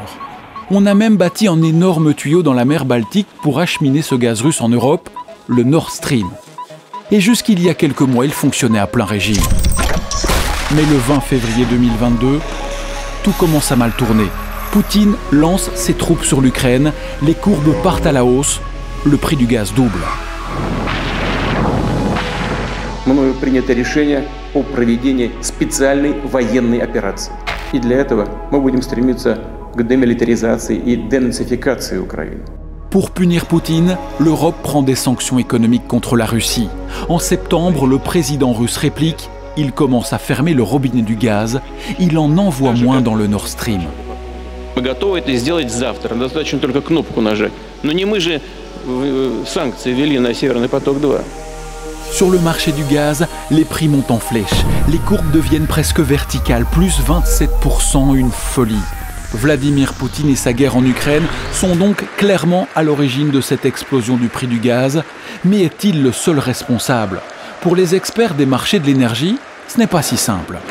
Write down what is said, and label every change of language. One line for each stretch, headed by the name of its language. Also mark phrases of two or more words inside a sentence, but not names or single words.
French: On a même bâti un énorme tuyau dans la mer Baltique pour acheminer ce gaz russe en Europe, le Nord Stream. Et jusqu'il y a quelques mois, il fonctionnait à plein régime. Mais le 20 février 2022, tout commence à mal tourner. Poutine lance ses troupes sur l'Ukraine, les courbes partent à la hausse, le prix du gaz double.
Russian: Мною принято решение о проведении специальной военной операции. И для этого мы будем стремиться к демилитаризации и денацификации Украины.
French: Pour punir Poutine, l'Europe prend des sanctions économiques contre la Russie. En septembre, le président russe réplique, il commence à fermer le robinet du gaz, il en envoie moins dans le Nord Stream.
Russian: Мы готовы это сделать завтра, достаточно только кнопку нажать. Но не мы же санкции ввели на Северный поток-2.
French: Sur le marché du gaz, les prix montent en flèche. Les courbes deviennent presque verticales, plus 27%, une folie. Vladimir Poutine et sa guerre en Ukraine sont donc clairement à l'origine de cette explosion du prix du gaz. Mais est-il le seul responsable? Pour les experts des marchés de l'énergie, ce n'est pas si simple.